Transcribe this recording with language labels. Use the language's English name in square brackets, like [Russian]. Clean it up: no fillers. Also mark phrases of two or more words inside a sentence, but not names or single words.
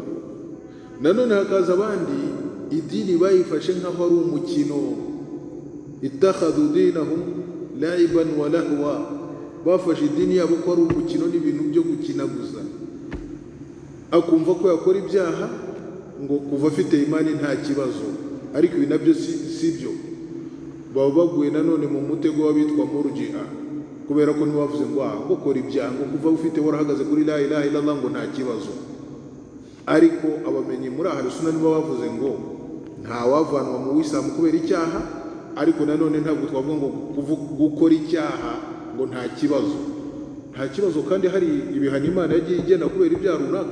[Kinyarwanda] Nanone hakaza abandi idini bayifashe nk'aho ari umukino, [Arabic] اتخذوا دينهم لعبا ولهوا, [Kinyarwanda] bafashe idini yabo ko ari umukino n'ibintu byo gukina gusa. Akumva ko yakora ibyaha ngo kuva afite imani nta kibazo, ariko ibi nabyo si byo. Baba baguye nanone mu mutego w'abitwa murji'a, kubera ko ntibavuze ngo gukora ibyaha ngo kuva ufite warahagaze kuri [Arabic] لا إله إلا الله [Kinyarwanda] ngo nta kibazo. Ariko abamenyi muri [Arabic] أهل السنة [Kinyarwanda] nibo bavuze ngo nta wavanwa mu buyisilamu kubera icyaha, ariko nanone ntabwo twavuga ngo gukora icyaha ngo nta kibazo. Nta kibazo, kandi hari ibihano Imana yagiye igena kubera ibyaha runaka.